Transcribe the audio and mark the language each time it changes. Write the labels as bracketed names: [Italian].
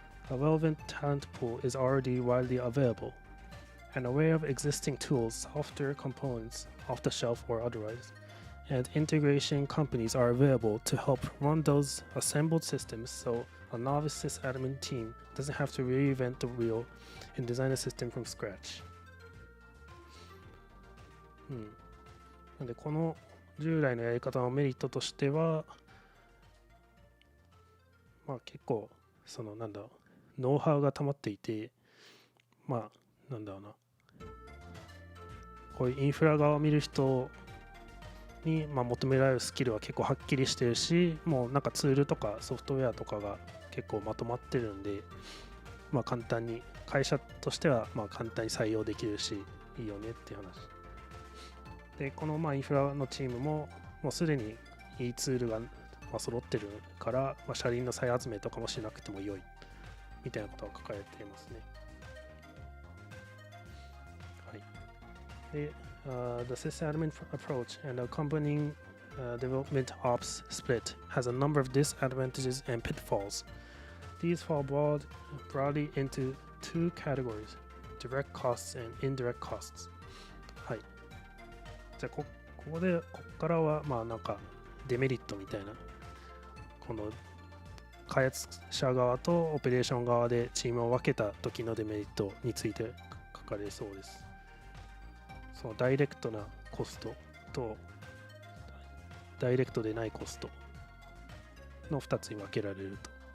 [English] A relevant talent pool is already widely available. An array of existing tools, software components, off the shelf or otherwise, and integration companies are available to help run those assembled systems so a novice sysadmin team doesn't have to reinvent the wheel and design a system from scratch. [Japanese] なんでこの従来のやり方のメリットとしては、まあ結構そのなんだろう、ノウハウが溜まっていて、まあなんだろうな、こういうインフラ側を見る人に求められるスキルは結構はっきりしてるし、もうなんかツールとかソフトウェアとかが結構まとまってるんで、簡単に会社としては簡単に採用できるしいいよねっていう話で、このインフラのチームももうすでにいいツールが揃ってるから、車輪の再集めとかもしなくても良いみたいなことが書かれていますね。はい。で、 [English] the sysadmin approach and accompanying development ops split has a number of disadvantages and pitfalls. These fall broadly into two categories: direct costs and indirect costs. [Japanese] はい。じゃあこからはなんかデメリットみたいな、この開発者側とオペレーション側でチームを分けた時のデメリットについて書かれそうです。そのダイレクトなコストとダイレクトでないコストの2つに分けられると。